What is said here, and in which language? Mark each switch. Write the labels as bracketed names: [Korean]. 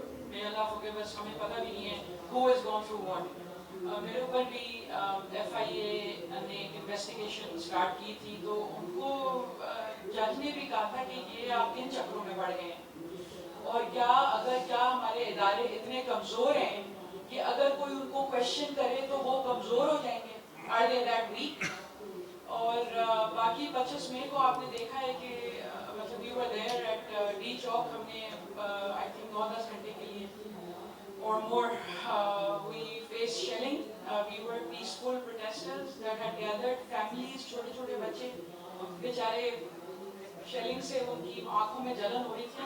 [English] may Allah forgive us، ہمیں پتہ بھی نہیں ہے who has gone through what. [Urdu] میرے اوپر بھی FIA نے ایک انویسٹیگیشن اسٹارٹ کی تھی، تو ان کو جج نے بھی کہا تھا کہ یہ آپ کن چکروں میں پڑ گئے ہیں، اور کیا ہمارے ادارے اتنے کمزور ہیں کہ اگر کوئی ان کو کویشچن کرے تو وہ کمزور ہو جائیں گے. Are they that weak؟ اور باقی 25 مئی کو آپ نے دیکھا ہے کہ مطلب we were there at D چوک، ہم نے I think 9-10 گھنٹے کے لیے or more we faced shelling. [English] We were peaceful protesters that had gathered. [Urdu] Families، چھوٹے چھوٹے بچے بیچارے شیلنگ سے ان کی آنکھوں میں جلن ہو رہی تھی.